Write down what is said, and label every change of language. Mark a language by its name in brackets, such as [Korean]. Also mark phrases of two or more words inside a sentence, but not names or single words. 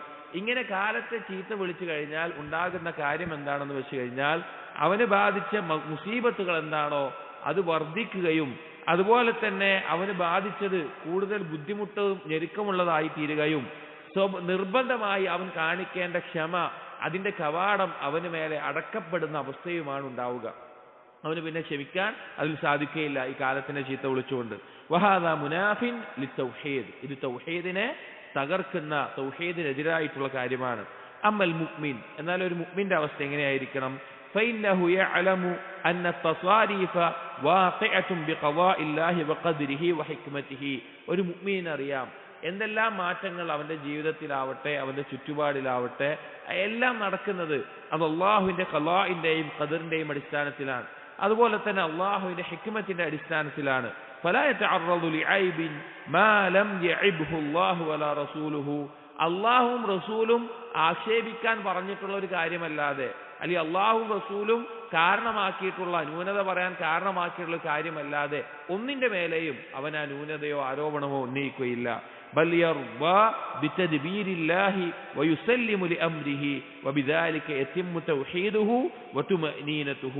[Malayalam] ഇങ്ങനെ കാലത്തെ ചീത്ത വിളിച്ചു കഴിഞ്ഞാൽ ഉണ്ടാകുന്ന കാര്യം എന്താണെന്ന് വെച്ച് കഴിഞ്ഞാൽ അവന് ബാധിച്ച മുസീബത്തുകൾ എന്താണോ അത് വർദ്ധിക്കുകയും അതുപോലെ തന്നെ അവന് ബാധിച്ചത് കൂടുതൽ ബുദ്ധിമുട്ടും ഞെരുക്കമുള്ളതായി തീരുകയും നിർബന്ധമായി അവൻ കാണിക്കേണ്ട ക്ഷമ, അതിന്റെ കവാടം അവന് മേലെ അടക്കപ്പെടുന്ന അവസ്ഥയുമാണ് ഉണ്ടാവുക. അവന് പിന്നെ ക്ഷമിക്കാൻ അതിൽ സാധിക്കുകയില്ല ഈ കാലത്തിനെ ചീത്ത വിളിച്ചുകൊണ്ട്. [Arabic] وهذا منافٍ للتوحيد, [Malayalam] ഇത് തൗഹീദിനെ തകർക്കുന്ന, തൗഹീദിനെതിരായിട്ടുള്ള കാര്യമാണ്. [Arabic] أما المؤمن, [Malayalam] എന്നാൽ ഒരു മുഅ്മിന്റെ അവസ്ഥ എങ്ങനെയായിരിക്കണം? [Arabic] فإنه يعلم أن التصاريف واقعة بقضاء الله وقدره وحكمته. [Malayalam] ഒരു മുഅ്മിൻ അറിയാം എന്തെല്ലാം മാറ്റങ്ങൾ അവന്റെ ജീവിതത്തിലാവട്ടെ അവന്റെ ചുറ്റുപാടിലാവട്ടെ എല്ലാം നടക്കുന്നത് അത് അള്ളാഹുവിന്റെ ഖളാഇന്റെയും ഖദറിന്റെയും അടിസ്ഥാനത്തിലാണ്, അതുപോലെ തന്നെ അള്ളാഹുവിന്റെ ഹിക്മത്തിന്റെ അടിസ്ഥാനത്തിലാണ്. [Arabic] فلا يتعرض لعيب ما لم يعبه الله ولا رسوله, [Malayalam] അള്ളാഹുവും റസൂലും ആക്ഷേപിക്കാൻ പറഞ്ഞിട്ടുള്ള ഒരു കാര്യമല്ലാതെ, അല്ലെങ്കിൽ അള്ളാഹുവും റസൂലും കാരണമാക്കിയിട്ടുള്ള ന്യൂനത പറയാൻ കാരണമാക്കിയിട്ടുള്ള കാര്യമല്ലാതെ ഒന്നിന്റെ മേലെയും അവൻ ആ ന്യൂനതയോ ആരോപണമോ ഉന്നയിക്കുകയില്ല. [Arabic] بل يرضى بتدبير الله ويسلم لأمره وبذلك يتم توحيده وطمأنينته.